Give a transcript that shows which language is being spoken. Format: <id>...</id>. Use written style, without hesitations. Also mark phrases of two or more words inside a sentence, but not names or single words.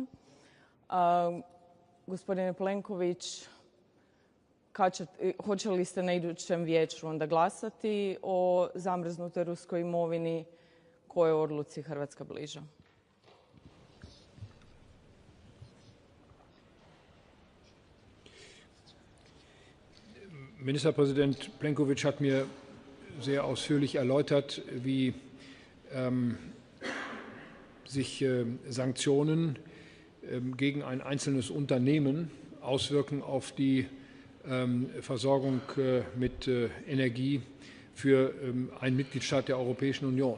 <hr>Gospodine Plenković, hoće li ste na idućem vijeću onda glasati o zamrznutoj ruskoj imovini? Kojoj odluci Hrvatska bliža?</hr> <de>Ministerpräsident Plenković hat mir sehr ausführlich erläutert, wie sich Sanktionen gegen ein einzelnes Unternehmen auswirken auf die Versorgung mit Energie für einen Mitgliedstaat der Europäischen Union.</de>